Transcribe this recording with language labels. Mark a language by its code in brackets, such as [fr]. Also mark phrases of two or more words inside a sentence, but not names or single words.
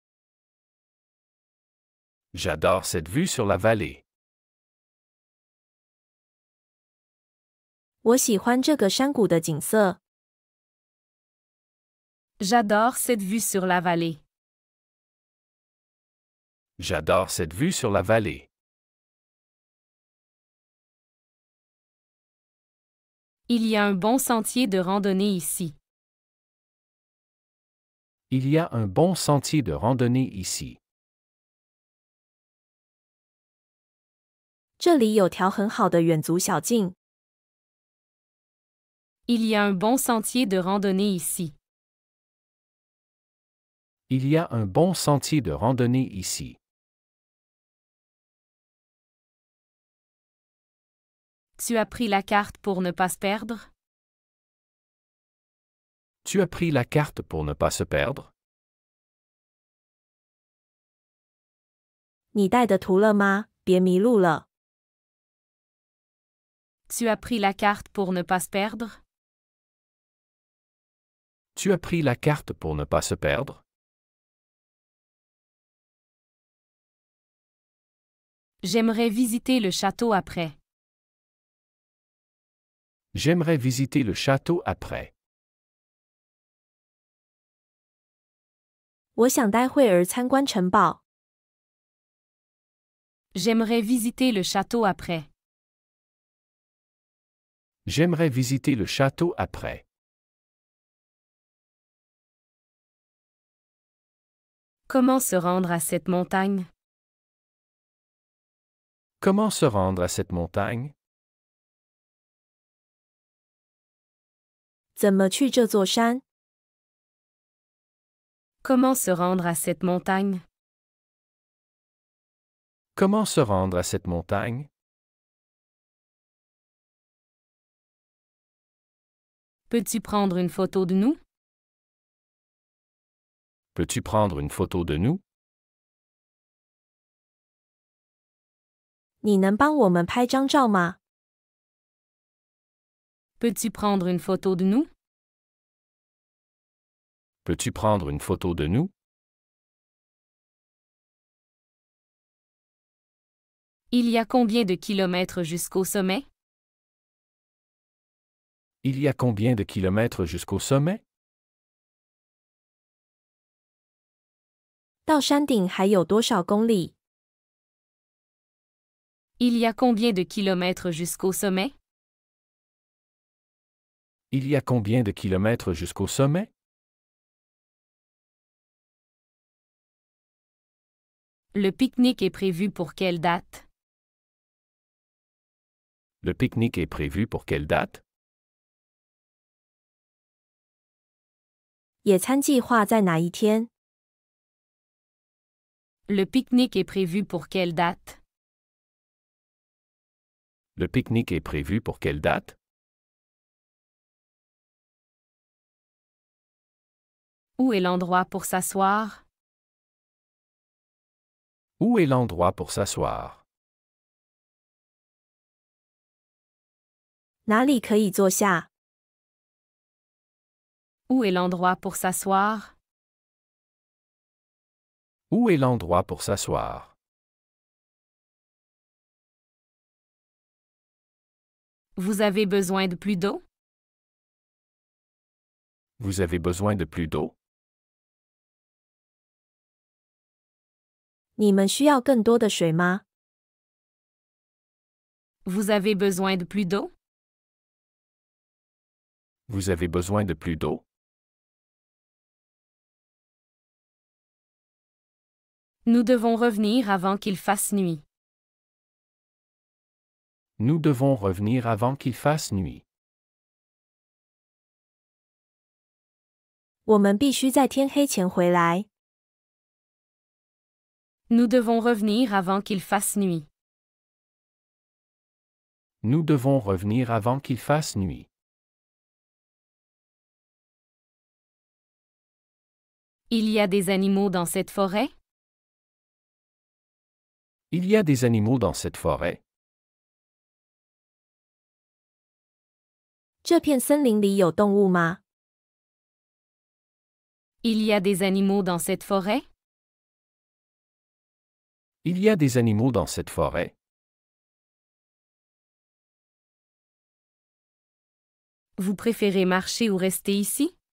[fr] J'adore cette vue sur la vallée. [zh] 我喜欢这个山谷的景色。 [fr] J'adore cette vue sur la vallée. J'adore cette vue sur la vallée. Il y a un bon sentier de randonnée ici. Il y a un bon sentier de randonnée ici. [zh] 这里有条很好的远足小径。 [fr] Il y a un bon sentier de randonnée ici. Il y a un bon sentier de randonnée ici. Tu as pris la carte pour ne pas se perdre? Tu as pris la carte pour ne pas se perdre? [zh] 你带的图了吗？别迷路了。 [fr] Tu as pris la carte pour ne pas se perdre? Tu as pris la carte pour ne pas se perdre? J'aimerais visiter le château après. J'aimerais visiter le château après. [zh] 我想待会儿参观城堡。 [fr] J'aimerais visiter le château après. J'aimerais visiter le château après. Comment se rendre à cette montagne? Comment se rendre à cette montagne? [zh] 怎么去这座山？ [fr] Comment se rendre à cette montagne? Comment se rendre à cette montagne? Peux-tu prendre une photo de nous? Peux-tu prendre une photo de nous? [zh] 你能帮我们拍张照吗？ [fr] Peux-tu prendre une photo de nous? Peux-tu prendre une photo de nous? Il y a combien de kilomètres jusqu'au sommet? Il y a combien de kilomètres jusqu'au sommet? [zh] 到山顶还有多少公里？ [fr] Il y a combien de kilomètres jusqu'au sommet? Il y a combien de kilomètres jusqu'au sommet? Le pique-nique est prévu pour quelle date? Le pique-nique est prévu pour quelle date? [zh] 野餐计划在哪一天？ [fr] Le pique-nique est prévu pour quelle date? Le pique-nique est prévu pour quelle date? Où est l'endroit pour s'asseoir? Où est l'endroit pour s'asseoir? [zh] 哪里可以坐下？ [fr] Où est l'endroit pour s'asseoir? Où est l'endroit pour s'asseoir? Vous avez besoin de plus d'eau? Vous avez besoin de plus d'eau? [zh] 你们需要更多的水吗？ [fr] Vous avez besoin de plus d'eau? Vous avez besoin de plus d'eau? Nous devons revenir avant qu'il fasse nuit. Nous devons revenir avant qu'il fasse nuit. [zh] 我们必须在天黑前回来。 [fr] Nous devons revenir avant qu'il fasse nuit. Nous devons revenir avant qu'il fasse nuit. Il y a des animaux dans cette forêt? Il y a des animaux dans cette forêt. [zh] 这片森林里有动物吗？ [fr] Il y a des animaux dans cette forêt? Il y a des animaux dans cette forêt. Vous préférez marcher ou rester ici?